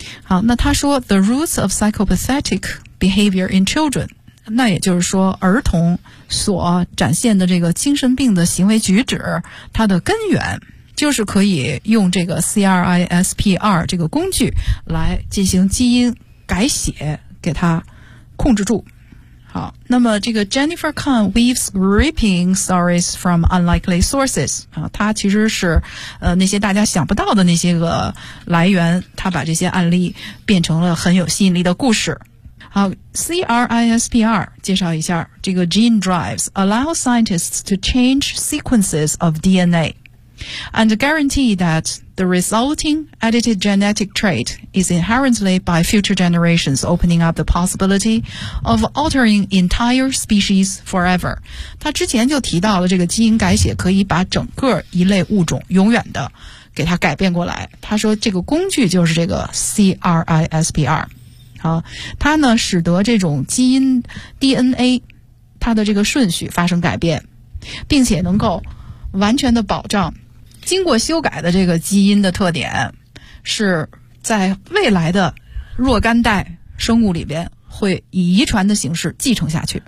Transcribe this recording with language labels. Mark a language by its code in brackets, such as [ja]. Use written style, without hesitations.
[zh] 好，那他说 [en] The roots of psychopathic behavior in children， [zh] 那也就是说儿童所展现的这个精神病的行为举止，它的根源就是可以用这个 CRISPR 这个工具来进行基因改写，给它控制住。好，那么这个 [en] Jennifer Kahn weaves gripping stories from unlikely sources， [zh] 她其实是那些大家想不到的那些个来源，她把这些案例变成了很有吸引力的故事。 [en] 好， CRISPR [zh] 介绍一下，这个 [en] gene drives allow scientists to change sequences of DNA and guarantee that the resulting edited genetic trait is inherently by future generations, opening up the possibility of altering entire species forever. [zh] 他之前就提到了这个基因改写可以把整个一类物种永远的给它改变过来。他说这个工具就是这个 CRISPR。好，它呢使得这种基因 DNA 它的这个顺序发生改变，并且能够完全的保障经过修改的这个基因的特点是在未来的若干代生物里边会以遗传的形式继承下去，